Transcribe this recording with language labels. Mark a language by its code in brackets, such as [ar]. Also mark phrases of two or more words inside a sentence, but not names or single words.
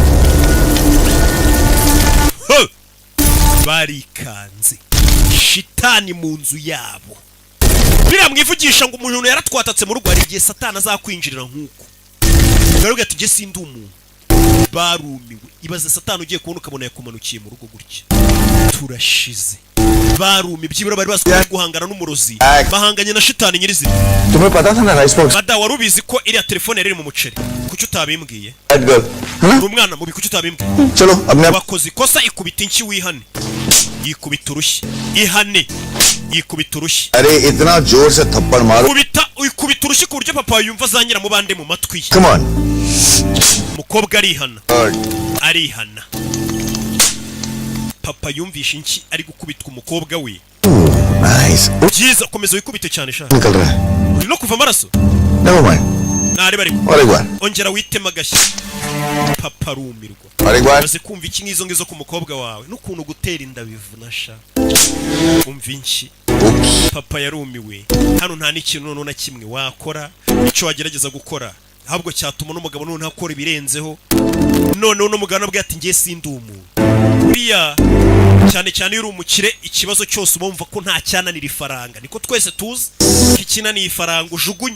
[rw] barikanze shitani mu nzu yabo biramwivugisha ngo umuntu yaratwatatse mu rugo hari igihe satani azakwinjirira nk'uko baravuga ati jye sindi umuntu barumiwe ibaze satani ugiye kubona ukabona yakumanukiye mu rugo gutya turashize barumi byibura bari bazi guhangana n'umurozi bahanganye na shitani nyirizina [hi] तुम्हें पता था ना [en] rice box [rw] bada wari ubizi ko iriya telefone yari iri mu muceri kuki utabimbwiye uri umwana mubi kuki utabimbwiye [hi] चलो अब मैं [rw] wakoze ikosa ikubita inshyi wihane yikubita urushyi ihane yikubita urushyi [hi] अरे इतना जोर से थप्पड़ मारो [rw] ikubita urushyi ku buryo papa yumva azanyira mu bande mu matwi ye [en] come on [rw] umukobwa arihana papa yumvisha inshyi ari gukubitwa umukobwa we [en] नाइस [rw] byiza komeza wikubite cyane sha [hi] निकल रहा है [rw] uri no kuva amaraso [en] never mind [rw] nareba ariko [hi] और एक बार [rw] ongera witema agashyi papa arumirwa [hi] और एक बार [rw] maze kumva iki ngizo ngizo ku mukobwa wawe n'ukuntu gutera inda bivuna sha umva inshyi papa yarumiwe hano nta n'ikintu noneho na kimwe wakora icyo wagerageza gukora ahubwo cyatuma n'umugabo noneho akora ibirenzeho noneho n'umugabo nabwo ati ngiye sindi umuntu buriya cyane cyane iyo uri umukire ikibazo cyose uba wumva ko nta cyananira ifaranga, niko twese tuzi ko ikinaniye ifaranga ujugunye.